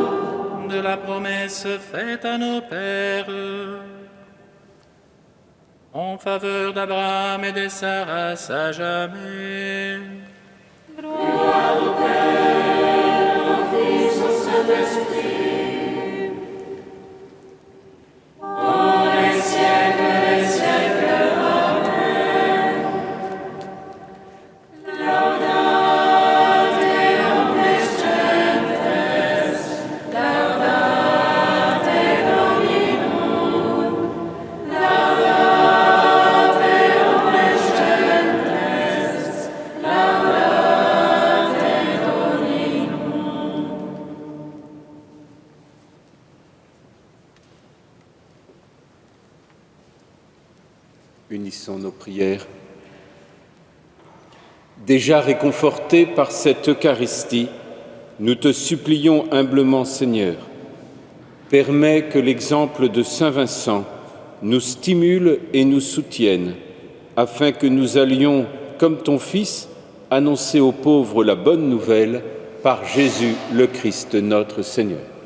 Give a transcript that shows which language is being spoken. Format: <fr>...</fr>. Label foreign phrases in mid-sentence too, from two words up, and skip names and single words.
<fr>de la promesse faite à nos pères, en faveur d'Abraham et de Sarah à jamais. Gloire au Père, au Fils, au Saint-Esprit. Les siècles, Amen.</fr> <la>Laudate omnes gentes, laudate Dominum. Laudate omnes gentes, laudate Dominum.</la> <fr>Unissons nos prières. Déjà réconfortés par cette Eucharistie, nous te supplions humblement, Seigneur, permets que l'exemple de Saint Vincent nous stimule et nous soutienne, afin que nous allions, comme ton Fils, annoncer aux pauvres la bonne nouvelle par Jésus le Christ, notre Seigneur.</fr>